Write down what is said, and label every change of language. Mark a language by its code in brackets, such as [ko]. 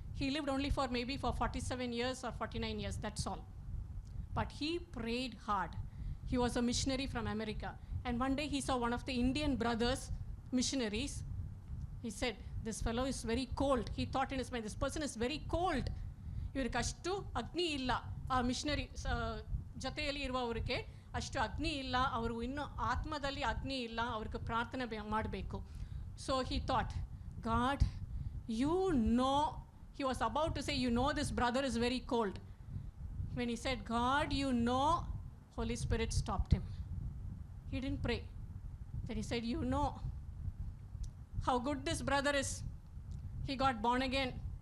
[en] He lived only for maybe for 47 years or 49 years, that's all. But he prayed hard. He was a missionary from America. And one day he saw one of the Indian brothers, missionaries. He said, this fellow is very cold. He thought in his mind, this person is very cold. [kn] ಇವ್ರಿಗೆ ಅಷ್ಟು ಅಗ್ನಿ ಇಲ್ಲ. ಆ missionary ಜೊತೆಯಲ್ಲಿ ಇರುವವರಿಗೆ ಅಷ್ಟು ಅಗ್ನಿ ಇಲ್ಲ, ಅವರು ಇನ್ನೂ ಆತ್ಮದಲ್ಲಿ ಅಗ್ನಿ ಇಲ್ಲ, ಅವ್ರಿಗೆ ಪ್ರಾರ್ಥನೆ ಮಾಡಬೇಕು. [en] So he thought, God, you know, he was about to say, you know this brother is very cold. When he said, God, you know, Holy Spirit stopped him. He didn't pray. Then he said, you know how good this brother is. He got born again.